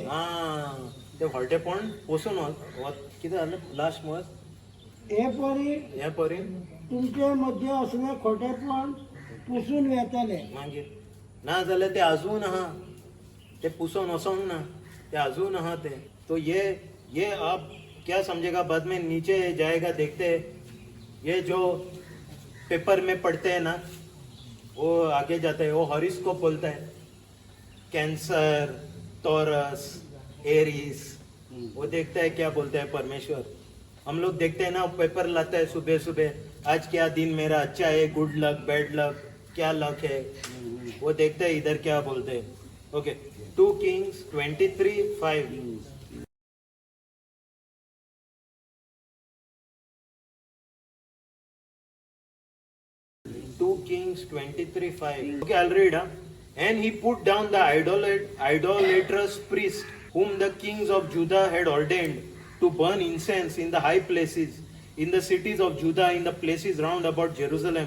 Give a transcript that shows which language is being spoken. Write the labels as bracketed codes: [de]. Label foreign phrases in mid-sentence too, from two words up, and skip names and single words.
[kok] ते खोटेपण पुसून कितें जालें लास्ट मत? हे परी तुमचे मध्ये असले खोटेपण पुसून येतले. मागीर ना जाल्यार ते अजून आहा, ते पुसून वसोंक ना, ते अजून आहा ते. [hi] तो ये आप क्या समझेगा बाद में, नीचे जाएगा देखते हैं। ये जो पेपर में पढ़ते हैं ना, वो आगे जाता है, वो हॉरोस्कोप बोलता है, कैंसर, टॉरस, एरीज, वो देखता है क्या बोलता है परमेश्वर। हम लोग देखते हैं ना, पेपर लाता है सुबह सुबह, आज क्या दिन मेरा अच्छा है, [en] good luck, bad luck, [hi] क्या लक है, वो देखते हैं इधर क्या बोलते हैं। ओके, 2 Kings 23:5। [en] 2 Kings 23:5. Okay, I'll read. And he put down the idolatrous priest whom the kings of Judah had ordained to burn incense in the high places, in the cities of Judah, in the places round about Jerusalem.